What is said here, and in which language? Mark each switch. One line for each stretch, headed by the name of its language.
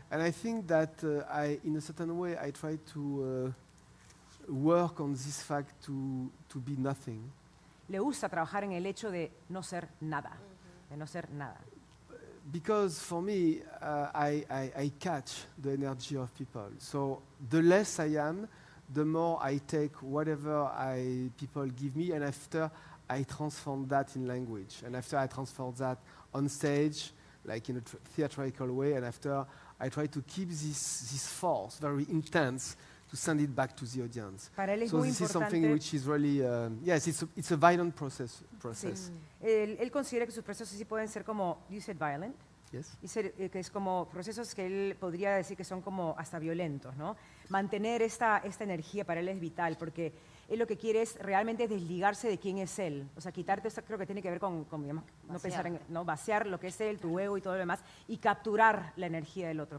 English: And I think that in a certain way, I try to work on this fact to be nothing.
Spanish: Le gusta trabajar en el hecho de no ser nada, de no ser nada.
English: Because for me, I catch the energy of people. So the less I am, the more I take whatever people give me, and after I transform that in language. And after I transform that on stage, like in a theatrical way, and after I try to keep this force very intense to send it back to the audience.
Spanish: Para él es
English: so
Spanish: muy
English: this
Spanish: importante.
English: is something which is really, yes, it's a violent process.
Spanish: Sí. Él considera que sus procesos sí pueden ser como,
English: you said violent, Yes.
Spanish: que es como procesos que él podría decir que son como hasta violentos, ¿no? Mantener esta energía para él es vital, porque él lo que quiere es realmente desligarse de quién es él. O sea, quitarte, esto creo que tiene que ver con digamos, no pensar en, ¿no? Vaciar lo que es él, tu ego y todo lo demás, y capturar la energía del otro.